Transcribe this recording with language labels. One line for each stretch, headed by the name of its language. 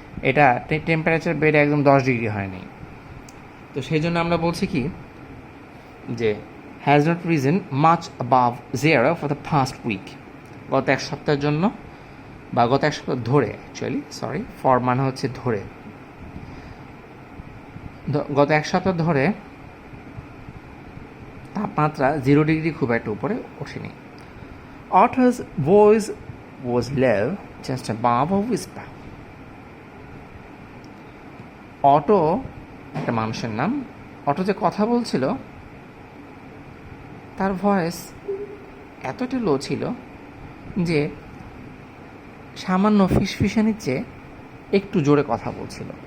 Bangla: এটা টেম্পারেচার বেড়ে একদম 10 ডিগ্রি হয়নি। তো সেই জন্য আমরা বলছি কি, যে
English: Has not reason much above 0 for the past week.
Bangla: গত এক সপ্তাহের জন্য বা গত এক সপ্তাহ ধরে, অ্যাকচুয়ালি সরি, ফর মানে হচ্ছে ধরে, গত এক সপ্তাহ ধরে তাপমাত্রা 0 ডিগ্রি খুব একটা উপরে ওঠেনি।
English: Otto's voice was low, just above a whisper.
Bangla: Auto একটা মানুষের নাম। অটো যে কথা বলছিল তার ভয়েস এতটা লো ছিল যে সামান্য ফিসফিসানির চেয়ে একটু জোরে কথা বলছিল।